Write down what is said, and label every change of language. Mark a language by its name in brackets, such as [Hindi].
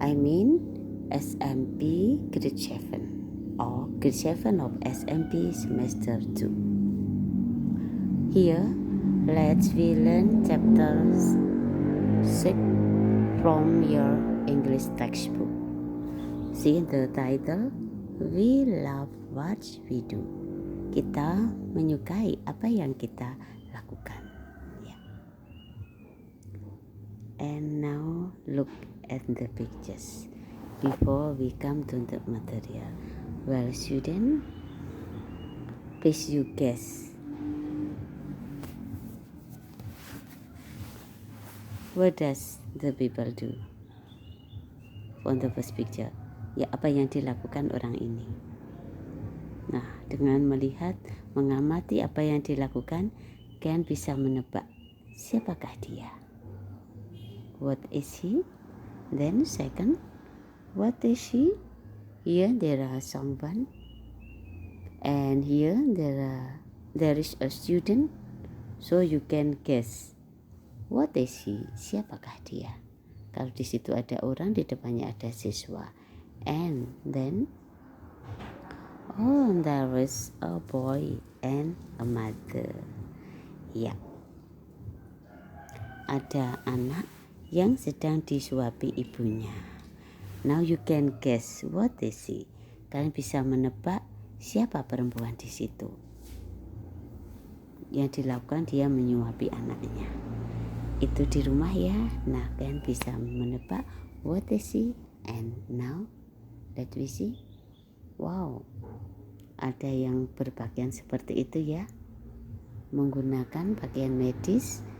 [English] I mean SMP grade 7 or grade 7 of SMP semester 2. Here, let's we learn chapters 6 from your English textbook. See the title, we love what we do. [Indonesian] Kita menyukai apa yang kita lakukan. [English] Yeah. And now look at the pictures before we come to the material. Well, student, please you guess. What does the people do? On the first picture, [Indonesian] ya apa yang dilakukan orang ini. Nah, dengan melihat, mengamati apa yang dilakukan, kalian bisa menebak siapakah dia. [English] What is he? Then second, what is she? Here there are someone, and here there is a student, so you can guess. What is he? [Indonesian] Siapakah dia? Kalau di situ ada orang, di depannya ada siswa. [English] And then, there is a boy and a mother. [Indonesian] Ya, ada anak yang sedang disuapi ibunya. [English] Now you can guess what is he? [Indonesian] Kalian bisa menebak siapa perempuan di situ. Yang dilakukan dia menyuapi anaknya. Itu di rumah ya. Nah, kalian bisa menebak [English] what is he? And now let we see. [Indonesian] Wow, ada yang berpakaian seperti itu ya, menggunakan pakaian medis.